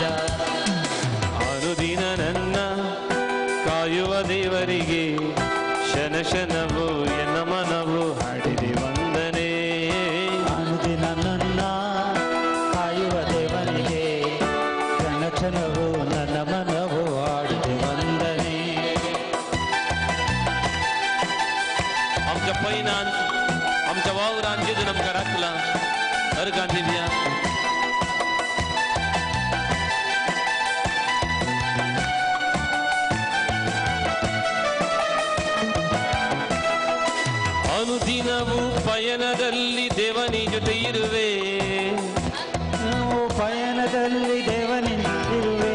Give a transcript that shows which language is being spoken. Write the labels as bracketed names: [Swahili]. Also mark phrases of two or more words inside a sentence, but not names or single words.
[Kannada] ಅನುದಿನ ನನ್ನ ಕಾಯುವ ದೇವರಿಗೆ ಕ್ಷಣ ಕ್ಷಣವು ಎನ್ನ ಮನವು ಹಾಡಿದೆ ವಂದನೆ. ಅನುದಿನ ನನ್ನ ಕಾಯುವ ದೇವನಿಗೆ ಕ್ಷಣ ಕ್ಷಣವು ನನ್ನ ಮನವು ಹಾಡಿದೆ ವಂದನೆ. [Konkani] आमच्या पैनान आमच्या वावरान जेजून आमकां राखला. अर्गां दिवया. [Kannada] ಅನುದಿನವೂ ಪಯಣದಲ್ಲಿ ದೇವನಿ ಜೊತೆ ಇರುವೆ, ನಾವು ಪಯಣದಲ್ಲಿ ದೇವನಿರುವೆ,